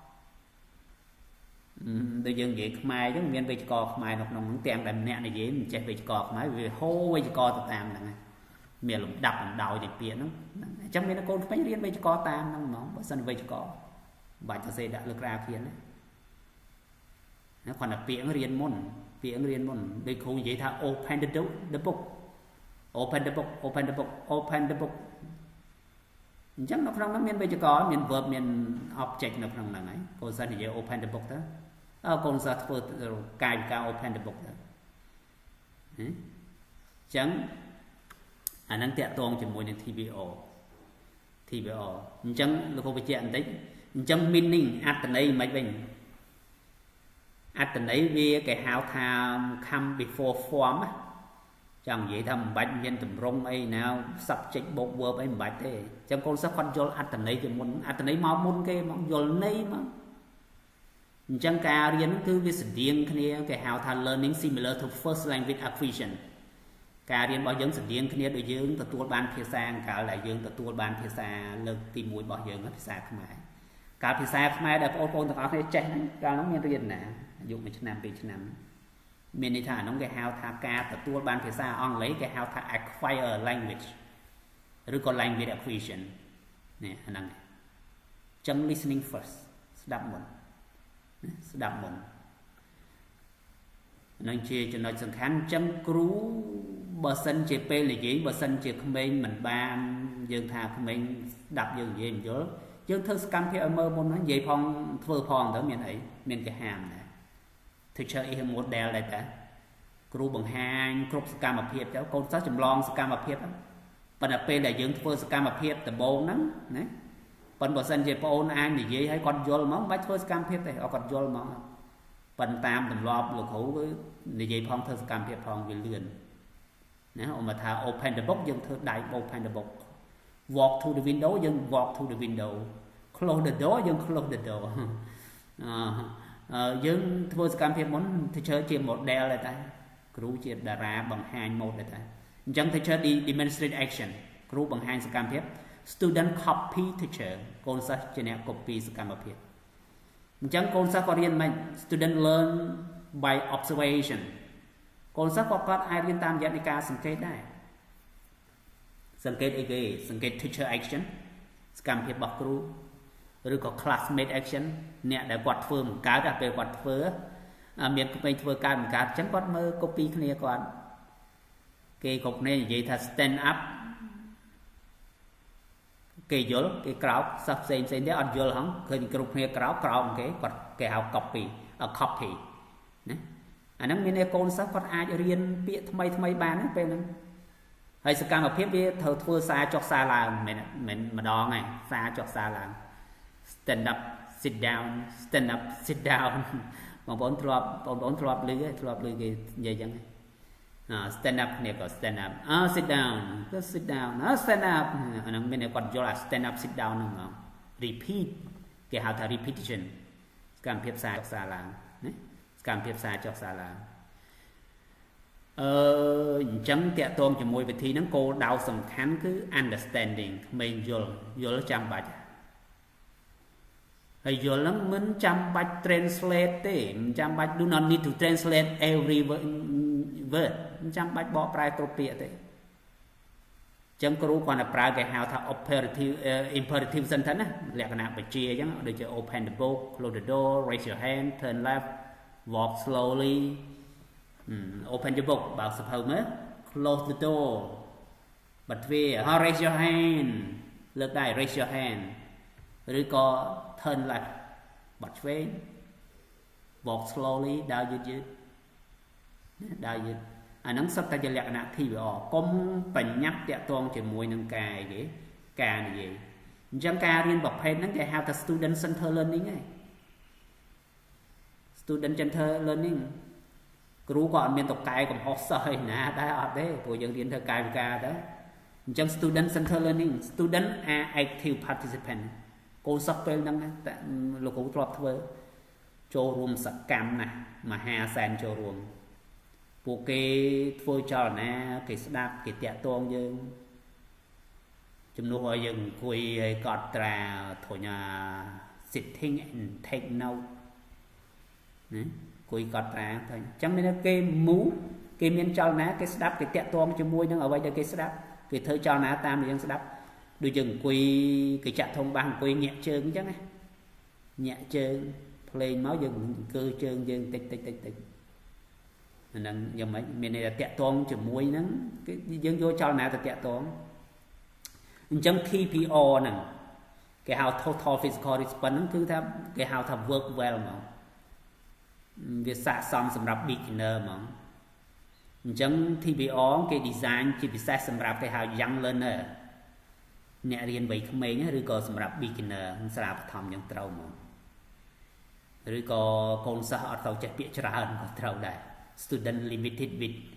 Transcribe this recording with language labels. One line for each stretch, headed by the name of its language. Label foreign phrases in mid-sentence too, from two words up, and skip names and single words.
Khmer: ហើយដូចយើងនិយាយខ្មែរអញ្ចឹងមានវេយ្យាករណ៍ខ្មែរនៅក្នុងហ្នឹងទាំងតែម្នាក់និយាយមិនចេះវេយ្យាករណ៍ខ្មែរវាហូរវេយ្យាករណ៍ទៅតាមហ្នឹងហើយមានលំដាប់លំដោយនៃពាក្យហ្នឹងអញ្ចឹងមានកូនក្មេងរៀនវេយ្យាករណ៍តាមហ្នឹងហ្មងបើសិនវេយ្យាករណ៍បាច់ទៅសេដាក់លើក្រាភៀនណា គាត់តែពាក្យរៀនមុនដូចគ្រូនិយាយថា
English: open the book open the book
Khmer: អញ្ចឹងនៅក្នុងហ្នឹងមានវេយ្យាករណ៍មាន verb មាន object នៅក្នុងហ្នឹងហើយកូនសិស្សនិយាយ
English: open the book
Khmer: ទៅកូនសិស្សធ្វើកាយវិការ
English: open the book
Khmer: ទៅអញ្ចឹងអាហ្នឹងតាក់ទងជាមួយនឹង TBO អញ្ចឹងលោកគ្រូបញ្ជាក់បន្តិចអញ្ចឹង meaning អត្ថន័យមិនវិញអត្តន័យវាគេហៅថា
English: come before form
Khmer: ចង់និយាយថាមិនបាច់មានតម្រងអីណា subject បូក verb អីមិនបាច់ទេអញ្ចឹងកូនសិស្សគាត់យ ល់អត្តន័យជាមុនអត្តន័យមកមុនគេមកយល់ន័យមកអញ្ចឹងការរៀនគឺវាស្តៀងគ្នាគេហៅ ថា
English: learning similar to first language acquisition
Khmer: ការរៀនរបស់យើងស្តៀងគ្នាដូចយើងទទួលបានភាសាអង្កលដែលយើងទទួលបានភាសាលើកទី1របស់យើងភាសាខ្មែរការភាសាខ្មែរដែលបងប្អូនទាំងអស់គ្នាចេះហ្នឹងកាលនោះមានរៀនណាអាយុ1ឆ្នាំ2ឆ្នាំមានន័យថាអានោះគេហៅថាការទទួលបានភាសាអង់គ្លេសគេហៅថា
English: acquire language
Khmer: ឬក៏
English: language acquisition
Khmer: នេះអាហ្នឹងចឹង
English: listening first
Khmer: ស្ដាប់មុន នឹងជាចំណុចសំខាន់ចឹងគ្រូបើសិនជាពេលនិយាយបើសិនជាក្មេងមិនបានយើងថាក្មេងស្ដាប់យើងនិយាយមិនយល់យើងធ្វើសកម្មភាពឲ្យមើលមុន ហ្នឹងនិយាយផងធ្វើផងទៅមានអីមានគេហាមដែរ
English: teacher is a model
Khmer: ដែរតាគ្រូបង្ហាញគ្រប់សកម្មភាពទៅកូនសិស្ស ចម្លងសកម្មភាពប៉ុន្តែពេលដែលយើងធ្វើសកម្មភាពដំបូងហ្នឹងណាប៉ុន្តែបើសិនជាបងអូនអាចនិយាយឲ្យគាត់យល់ហ្មងមិនបាច់ធ្វើសកម្មភាពទេឲ្យគាត់យល់ហ្មងប៉ុន្តែតាមទម្លាប់លោកគ្រូគឺនិយាយផងធ្វើសកម្មភាពផងវាលឿនណាអូមកថា
English: open the book
Khmer: យើងធ្វើដៃ
English: open the book walk to the window
Khmer: យើង
English: walk to the window close the door
Khmer: យើង
English: close the door
Khmer: យើងធ្វើសកម្មភាពមុន teacher ជា model ដែរតាគ្រូជាតារាបង្ហាញ mode ដែរតាអញ្ចឹង
English: teacher demonstrate action
Khmer: គ្រូបង្ហាញស កម្មភាព
English: student copy teacher
Khmer: កូនសិស្សជាអ្នក copy សកម្មភាពអញ្ចឹងកូនសិស្សក៏រៀនមិន
English: student learn by observation
Khmer: កូនសិស្សគាត់អាចរៀនតាមរយៈនៃការសង្កេតដែរសង្កេតអីគេសង្កេត
English: teacher action
Khmer: សកម្មភាពរបស់គ្រូឬក៏
English: classmate action
Khmer: អ្នកដែលគាត់ធ្វើមិនកើតតែពេលគាត់ធ្វើមានក្មេងធ្វើកើតមិនកើតអញ្ចឹងគាត់មើល copy គ្នាគាត់គេគ្រប់គ្នានិយាយថា
English: stand up
Khmer: គេយល់គេក្រោកសិស្សផ្សេងទៀតអត់យល់ហងឃើញគ្រប់គ្នាក្រោកគេគាត់គេហៅ copy ណាអាហ្នឹងមានតែកូនសិស្ស គាត់អាចរៀនពាក្យថ្មីបានពេលហ្នឹងហើយសកម្មភាពវាត្រូវធ្វើសារចុះសារឡើងមិនម្ដងឯងសារចុះសារឡើង
English: stand up sit down stand up sit down
Khmer: បងប្អូនធ្លាប់ឮគេនិយាយចឹង
English: stand up
Khmer: នេះក៏
English: stand up sit down
Khmer: ក៏
English: sit down stand up
Khmer: អាហ្នឹងមានតែគាត់យល់
English: stand up sit down
Khmer: ហ្នឹងហ្មង repeat គេហៅថា repetition សកម្មភាពសារចុះសារឡើងណាសកម្មភាពសារចុះសារឡើង អញ្ចឹងតាក់ទងជាមួយវិធីហ្នឹងគោលដៅសំខាន់គឺ understanding ក្មេងយល់ចាំបាច់ហើយយល់ហ្នឹងមិនចាំបាច់ translate ទេមិនចាំបាច់
English: do not need to translate every word
Khmer: មិនចាំបាច់បកប្រែគ្រប់ពាក្យទេអញ្ចឹងគ្រូគាត់តែប្រើគេហៅថា
English: imperative sentence
Khmer: ណាលក្ខណៈបជាអញ្ចឹង
English: ដូចជា open the book close the door raise your hand turn left walk slowly open the book បើកស
Khmer: ភៅមើល
English: close the door
Khmer: បិទទ្វារ
English: raise your hand
Khmer: លើកដៃ
English: raise your hand
Khmer: ឬក៏
English: turn left
Khmer: បត់ឆ្វេង
English: walk slowly
Khmer: ដើរយឺតអាហ្នឹងសុទ្ធតែជាលក្ខណៈ TVR កុំបញ្ញត្តិតាក់ទងជាមួយនឹងការនិយាយអញ្ចឹងការរៀនប្រភេទហ្នឹងគេហៅថា
English: student center learning
Khmer: ឯង
English: student center learning
Khmer: គ្រូក៏អត់មានតកែកំហុសសិស្សឯណាដែរអត់ទេព្រោះយើងរៀនធ្វើកាយវិការទៅអញ្ចឹង
English: student center learning student are active participant
Khmer: កូនសិស្សពេលហ្នឹងតែលោកគ្រូធ្លាប់ធ្វើចូលរួមសកម្មណាស់ មហាសែនចូលរួមពួកគេធ្វើចលនាគេស្ដាប់គេតាក់ទងយើងជំនួសឲ្យយើងអង្គុយឲ្យកត់ត្រាធុញ
English: sitting and take note
Khmer: ណាអង្គុយក ត់ត្រាទៅអញ្ចឹងមានគេ move គេមានចលនាគេស្ដាប់គេតាក់ទងជាមួយនឹងអ្វីដែលគេស្ដាប់គេធ្វើចលនាតាម ដែលយើងស្ដាប់ដូចយើងអង្គុយគេចាក់ធំបាសអង្គុយញាក់ជើងអញ្ចឹងណាញាក់ជើងភ្លេងមក យើងអង្គើជើងយើងតិចអាហ្នឹងយ៉ាងម៉េចមានន័យថាតាក់ទងជាមួយហ្នឹងគឺយើងយកចលនាទៅតាក់ទងអញ្ចឹង TPR ហ្នឹងគេហៅ
English: total physical response
Khmer: ហ្នឹងគឺថាគេហៅថា
English: work well
Khmer: ហ្មងវាស័ក្តិសមសម្រាប់ beginner ហ្មងអញ្ចឹង TPR គេ design ជាពិសេសសម្រាប់គេហៅ
English: young learner
Khmer: អ្នករៀនវ័យក្មេងឬក៏សម្រាប់ beginner សាលាបឋមយ៉ាងត្រូវហ្មងឬក៏កូនសិស្សអត់ទៅចេះពាក្យច្រើនក៏ត្រូវដែរ
English: student limited with